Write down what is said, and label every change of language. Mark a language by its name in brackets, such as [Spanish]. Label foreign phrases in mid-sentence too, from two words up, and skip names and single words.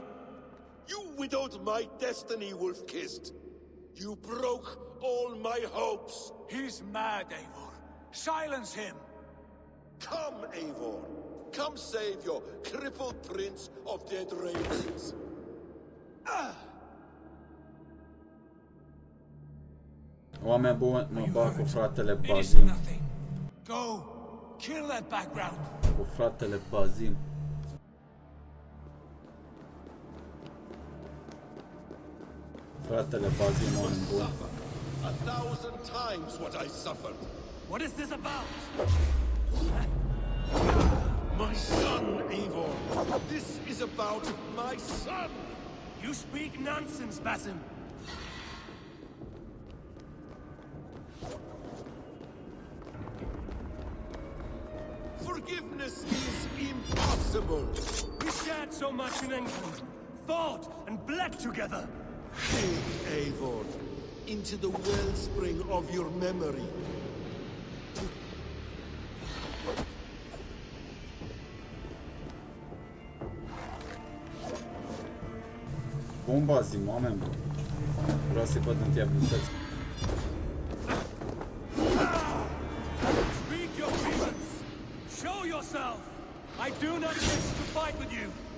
[English] You widowed my destiny, Wolf-Kissed. You broke all my hopes. He's mad, Eivor. Silence him. Come, Eivor. Come save your crippled prince of dead ravens. [Romanian] Oameni buni, mă bag cu fratele Bazim. [English] Go! Kill that background! [Romanian] Cu fratele Bazim. Fratele Bazim, oameni buni. [English] 1,000 times what I suffered. What is this about? My son, Eivor. This is about my son. You speak nonsense, Basim. Forgiveness is impossible. We shared so much in England, fought and bled together. Dig, Eivor, into the wellspring of your memory. [Romanian] Bun Bazim, oameni buni. Vreau să-i văd întâi abilități. [English] Speak your grievance. Show yourself. I do not wish to fight with you.